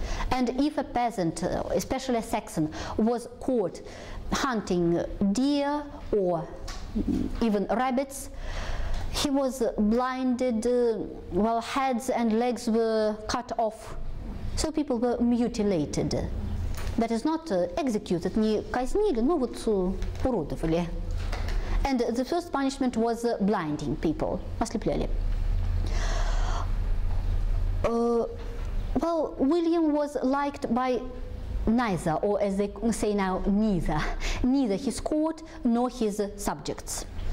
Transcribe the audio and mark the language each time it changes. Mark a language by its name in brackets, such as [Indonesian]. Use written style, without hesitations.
[English] And if a peasant, especially a Saxon, was caught hunting deer or even rabbits, he was blinded, while heads and legs were cut off, so people were mutilated. That is not executed, [Russian] не казнили, но вот уродовали. [English] And the first punishment was blinding people, [Russian] ослепляли. [English] Well, William was liked by neither, or as they say now, neither his court nor his subjects.